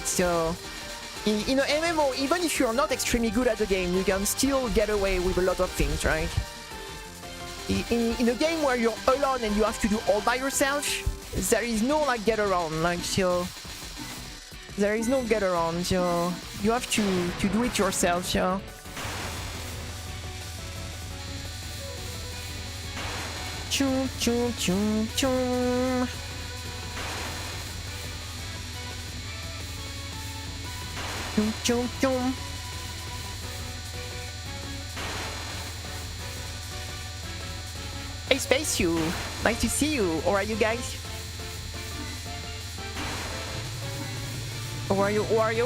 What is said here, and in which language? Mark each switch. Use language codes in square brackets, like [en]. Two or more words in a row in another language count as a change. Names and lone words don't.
[en] So in an MMO, even if you're not extremely good at the game, you can still get away with a lot of things, right? In a game where you're alone and you have to do all by yourself, there is no like get around, like, so There is no get around, yo. You have to do it yourself, yo. Chum chum chum chum. Chum chum chum. Hey Space You, nice to see you. How are you guys? How are you? How are you?